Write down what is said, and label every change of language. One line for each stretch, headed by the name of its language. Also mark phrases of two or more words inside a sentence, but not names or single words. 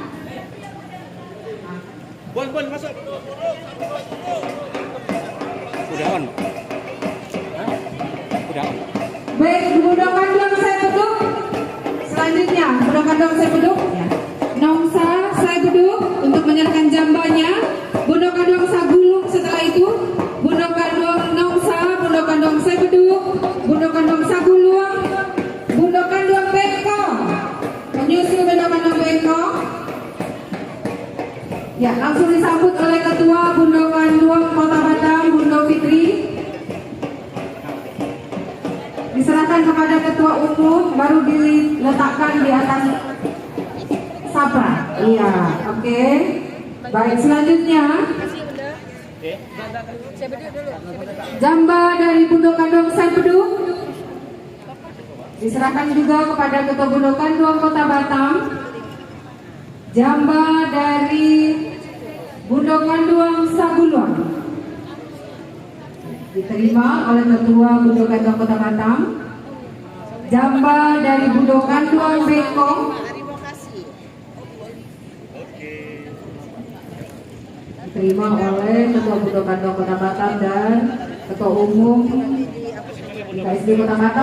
Indonesian: Bon, masuk. Udah on. Udah on. Baik, Bundo Kanduang saya duduk. Selanjutnya, Bundo Kanduang saya duduk. Ya. Nongsa saya duduk untuk menyerahkan jambanya. Bundo Kanduang Sagulung setelah itu. Bundo Kanduang Nongsa, Bundo Kanduang saya duduk. Bundo Kanduang Sagulung, Bundo Kanduang Bengko. Menyusul Bundo Kanduang Bengko. Ya, langsung disambut oleh Ketua Bundo Kanduang Kota Batam, Bundo Fitri. Diserahkan kepada Ketua Umum, baru diletakkan di atas Sabra. Iya, oke. Baik, selanjutnya jamba dari Bundo Kanduang Saipeduk diserahkan juga kepada Ketua Bundo Kanduang Kota Batam. Jamba dari Bundo Kanduang Saguluang diterima oleh Ketua Bundo Kanduang Kota Batam. Jamba dari Bundo Kanduang Bengkong diterima oleh Ketua Bundo Kanduang Kota Batam dan Ketua Umum IKSB Kota Batam.